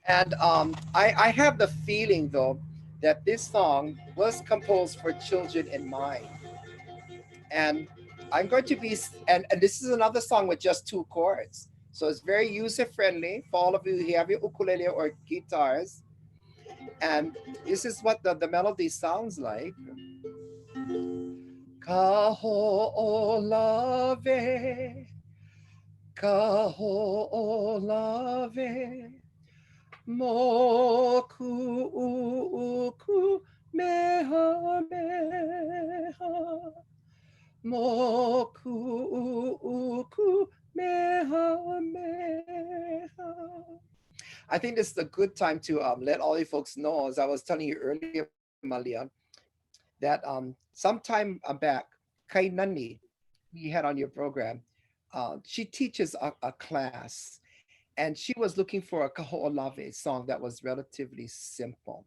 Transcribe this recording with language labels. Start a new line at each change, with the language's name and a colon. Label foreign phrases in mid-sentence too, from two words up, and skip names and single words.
English: And I have the feeling, though, that this song was composed for children in mind. And I'm going to be, and this is another song with just two chords. So it's very user friendly for all of you who have your ukulele or guitars. And this is what the melody sounds like. Kahoʻolawe,
Hawaiian: kahoʻolawe, moku uku meha meha, moku uku meha meha.
English: I think this is a good time to let all you folks know, as I was telling you earlier, Malia, that sometime back, Kai Nani, we had on your program, she teaches a class, and she was looking for a Kahoʻolawe song that was relatively simple.